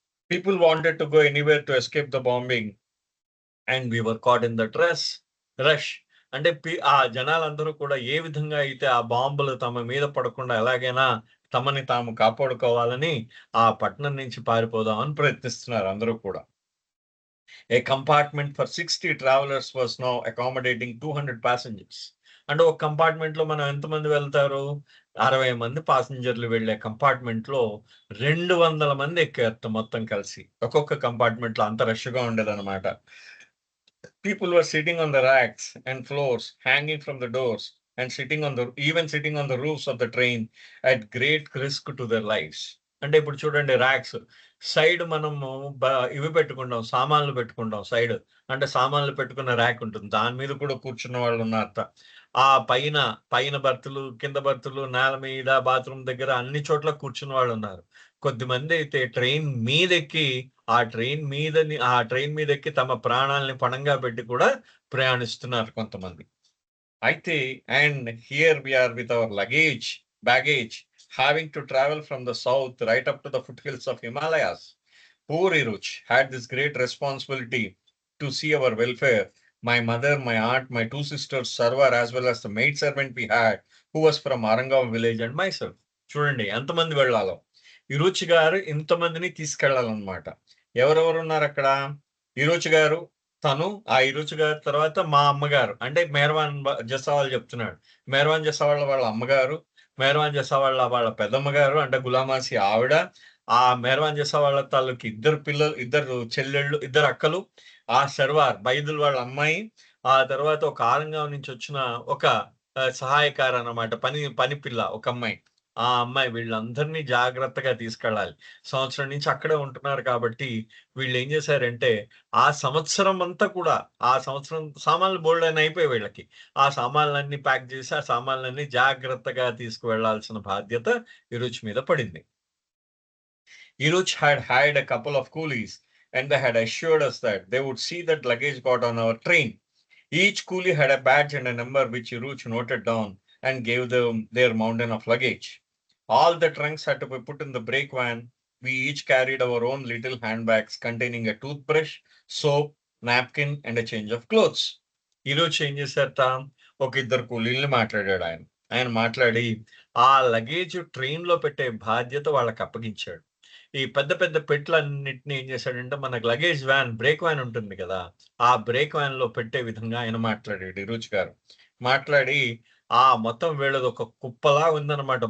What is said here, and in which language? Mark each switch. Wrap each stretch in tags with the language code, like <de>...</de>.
<en>People wanted to go anywhere to escape the bombing and we were caught in that rush.</en> <te>అంటే ఆ జనాలందరూ కూడా ఏ విధంగా అయితే ఆ బాంబులు తమ మీద పడకుండా ఎలాగైనా తమని తాము కాపాడుకోవాలని ఆ పట్టణం నుంచి పారిపోదామని ప్రయత్నిస్తున్నారు అందరూ కూడా.</te> <en>A compartment for 60 travelers was now accommodating 200 passengers.</en> <te>అంటే ఒక కంపార్ట్మెంట్ లో మనం ఎంతమంది వెళ్తారు? 60 మంది పాసెంజర్లు వెళ్ళే కంపార్ట్మెంట్ లో 200 మంది ఎక్కారు మొత్తం కలిసి. ఒక్కొక్క కంపార్ట్మెంట్ లో అంత రష్ గా ఉండేదన్నమాట.</te> <en>People were sitting on the racks and floors, hanging from the doors, and sitting on the roofs of the train at great risk to their lives.</en> <te>అంటే ఇప్పుడు చూడండి ర్యాక్స్ సైడ్ మనము ఇవి పెట్టుకుంటాం, సామాన్లు పెట్టుకుంటాం సైడ్. అంటే సామాన్లు పెట్టుకున్న ర్యాక్ ఉంటుంది. దాని మీద కూడా కూర్చున్న వాళ్ళు ఉన్నారట. ఆ పైన బర్తులు, కింద బర్తులు, నేల మీద, బాత్రూమ్ దగ్గర అన్ని చోట్ల కూర్చున్న వాళ్ళు ఉన్నారు. కొద్దిమంది అయితే ట్రైన్ మీదెక్కి ఆ ట్రైన్ మీదెక్కి తమ ప్రాణాలని పణంగా పెట్టి కూడా ప్రయాణిస్తున్నారు కొంతమంది.</te> <en>అయితే and here we are with our baggage, having to travel from the south right up to the foothills of Himalayas. Poor Iruch had this great responsibility to see our welfare. My mother, my aunt, my two sisters, Sarwar, as well as the maid servant we had, who was from Arangav village, and myself.</en> <te>చూడండి ఎంతమంది వెళ్ళాలో. ఈరోజు గారు ఇంతమందిని తీసుకెళ్లాలన్నమాట. ఎవరెవరు ఉన్నారు అక్కడ? ఈరోజు గారు, తను, ఆ ఈరోజు గారి తర్వాత మా అమ్మగారు, అంటే మెహర్వాన్ జసావాల్ చెప్తున్నాడు. మెహర్వాన్ జసావాళ్ళ వాళ్ళ అమ్మగారు, మెహర్వాన్ జసావాళ్ళ వాళ్ళ పెద్దమ్మగారు అంటే గులామాసి ఆవిడ, ఆ మెహర్వాన్ జసావాళ్ళ తాలూకు ఇద్దరు చెల్లెళ్ళు, ఇద్దరు అక్కలు, ఆ సర్వార్ బైదుల్ వాళ్ళ అమ్మాయి, ఆ తర్వాత ఒక ఆరంగం నుంచి వచ్చిన ఒక సహాయకారు అన్నమాట, పని పిల్ల ఒక అమ్మాయి. ఆ అమ్మాయి వీళ్ళందరినీ జాగ్రత్తగా తీసుకెళ్ళాలి. సంవత్సరం నుంచి అక్కడే ఉంటున్నారు కాబట్టి వీళ్ళేం చేశారంటే ఆ సంవత్సరం అంతా కూడా ఆ సంవత్సరం సామాన్లు బోల్డన్ని అయిపోయాయి వీళ్ళకి. ఆ సామాన్లన్నీ ప్యాక్ చేసి ఆ సామాన్లన్నీ జాగ్రత్తగా తీసుకువెళ్లాల్సిన బాధ్యత ఈరోజు మీద పడింది.</te> <en>Iruch had hired a couple of coolies and they had assured us that they would see that luggage got on our train. Each coolie had a badge and a number which Iruch noted down and gave them their mountain of luggage. All the trunks had to be put in the brake van. We each carried our own little handbags containing a toothbrush, soap, napkin, and a change of clothes.</en> <te>ఈరోజు ఏం చేశారట, ఒక ఇద్దరు కూలీల్ని మాట్లాడాడు ఆయన. ఆయన మాట్లాడి ఆ లగేజ్ ట్రైన్‌లో పెట్టే బాధ్యత వాళ్ళకప్పగించాడు. ఈ పెద్ద పెద్ద పెట్టెలన్నిటిని ఏం చేశాడంటే, మనకు లగేజ్ వ్యాన్, బ్రేక్ వ్యాన్ ఉంటుంది కదా! ఆ బ్రేక్ వ్యాన్‌లో పెట్టే విధంగా ఆయన మాట్లాడాడు ఇరుచ్ గారు. మాట్లాడి మొత్తం వీళ్ళది ఒక కుప్పలా ఉందన్నమాట.</te>